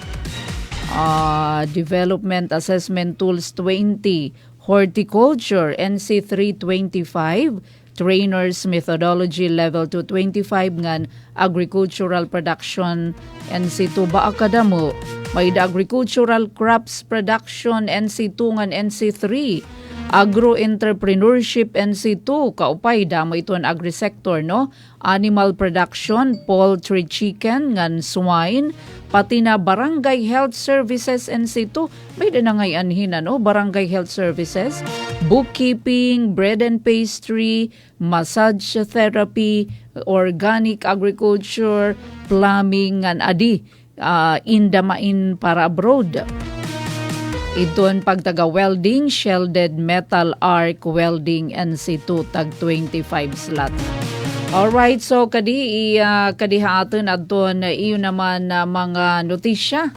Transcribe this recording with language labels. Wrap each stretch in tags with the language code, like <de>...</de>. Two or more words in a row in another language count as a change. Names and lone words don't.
<war>Development Assessment Tools 20, Horticulture NC3 25, Trainers Methodology Level 2 25 ngan Agricultural Production NC2 ba akadamo, may Agricultural Crops Production NC2 ngan NC3, Agro-Entrepreneurship NC2 kaupay damo iton agri-sector, no? Animal Production, Poultry Chicken ngan Swine, pati na Barangay Health Services NC2 may dinangayan hina, no? Barangay Health Services, Bookkeeping, Bread and Pastry, Massage Therapy, Organic Agriculture, Plumbing ngan adi indamain para abroad. Iton pagtaga welding,</war> <en>shielded metal arc welding</en> <war>NC2 tag 25 slot. Alright, so kadihaton adton iyo naman mga notisya.</war>